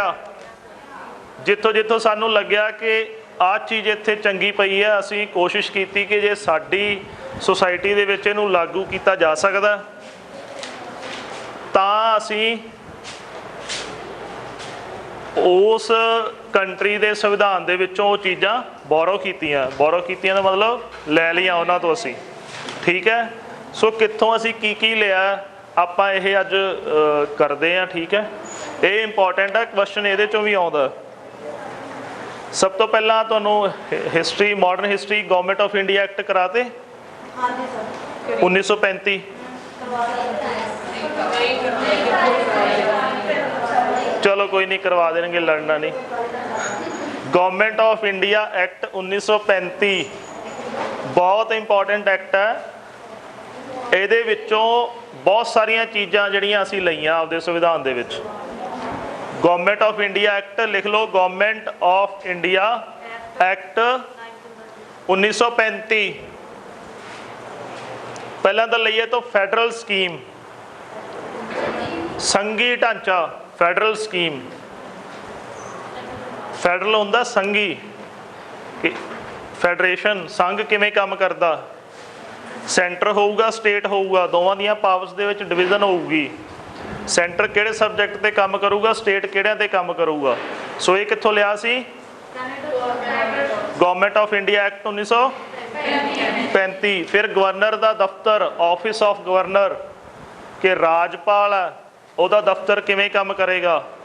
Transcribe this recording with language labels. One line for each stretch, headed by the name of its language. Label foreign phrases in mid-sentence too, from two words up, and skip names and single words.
Punjabi: ਜਿੱਥੋਂ ਜਿੱਥੋਂ ਸਾਨੂੰ ਲੱਗਿਆ ਕਿ ਆ ਚੀਜ਼ ਇੱਥੇ ਚੰਗੀ ਪਈ ਹੈ, ਅਸੀਂ ਕੋਸ਼ਿਸ਼ ਕੀਤੀ ਕਿ ਜੇ ਸਾਡੀ ਸੋਸਾਇਟੀ ਦੇ ਵਿੱਚ ਇਹਨੂੰ ਲਾਗੂ ਕੀਤਾ ਜਾ ਸਕਦਾ ਤਾਂ ਅਸੀਂ ਉਸ ਕੰਟਰੀ ਕੇ ਸੰਵਿਧਾਨ ਦੇ ਵਿੱਚੋਂ ਵੋ ਚੀਜ਼ਾਂ ਬੋਰੋ ਕੀਤੀਆਂ। ਬੋਰੋ ਕੀਤੀਆਂ ਦਾ ਮਤਲਬ ਲੈ ਲਿਆ ਉਨ੍ਹਾਂ ਤੋਂ ਅਸੀਂ। ਠੀਕ ਹੈ, ਸੋ ਕਿੱਥੋਂ ਅਸੀਂ ਕੀ ਲਿਆ ਆਪਾਂ ਯਹ ਅੱਜ ਕਰਤੇ ਹੈਂ। ਠੀਕ ਹੈ, ਯੇ ਇੰਪੋਰਟੈਂਟ ਹੈ, ਕੁਐਸਚਨ ਯੇ ਚੋਂ ਭੀ ਆਉਂਦਾ। ਸਭ ਤੋ ਪਹਿਲਾ ਤੁਹਾਨੂੰ ਹਿਸਟਰੀ,
English: modern history
Punjabi: ਗਵਰਨਮੈਂਟ ਆਫ ਇੰਡੀਆ ਐਕਟ ਕਰਾਤੇ 1935।
Hindi: चलो कोई नहीं, करवा देंगे, लड़ना नहीं। गवर्नमेंट ऑफ इंडिया एक्ट 1935 बहुत इंपॉर्टेंट एक्ट है।
Punjabi: ਇਹਦੇ ਵਿੱਚੋਂ ਬਹੁਤ ਸਾਰੀਆਂ ਚੀਜ਼ਾਂ ਜਿਹੜੀਆਂ ਅਸੀਂ ਲਈਆਂ ਆਪਦੇ संविधान ਦੇ ਵਿੱਚ।
Hindi: गवर्नमेंट ऑफ इंडिया एक्ट लिख लो, गवर्नमेंट ऑफ इंडिया एक्ट 1935।
Punjabi: ਪਹਿਲਾ ਤੋ ਲਈਏ ਤੋ
English: federal scheme,
Punjabi: ਸੰਘੀ ਢਾਂਚਾ,
English: federal scheme.
Punjabi: ਫੈਡਰਲ ਹੋਂਦਾ ਸੰਘੀ, ਫੈਡਰੇਸ਼ਨ, ਸੰਘ ਕਿਵੇਂ ਕੰਮ ਕਰਦਾ। ਸੈਂਟਰ ਹੋਊਗਾ, ਸਟੇਟ ਹੋਊਗਾ, ਦੋਵਾਂ ਦੀਆਂ ਪਾਵਰਸ ਦੇ ਵਿੱਚ ਡਿਵੀਜ਼ਨ ਹੋਊਗੀ। ਸੈਂਟਰ ਕਿਹੜੇ ਸਬਜੈਕਟ ਤੇ ਕੰਮ ਕਰੂਗਾ, ਸਟੇਟ ਕਿਹੜਿਆਂ ਤੇ ਕੰਮ ਕਰੂਗਾ। ਸੋ ਇਹ ਕਿੱਥੋਂ ਲਿਆ ਸੀ? ਗਵਰਨਮੈਂਟ ਆਫ ਇੰਡੀਆ ਐਕਟ 1935। ਫਿਰ ਗਵਰਨਰ ਦਾ ਦਫ਼ਤਰ,
English: Office of Governor,
Punjabi: ਕਿ ਰਾਜਪਾਲ ਹੈ, ਉਹਦਾ ਦਫ਼ਤਰ ਕਿਵੇਂ ਕੰਮ ਕਰੇਗਾ।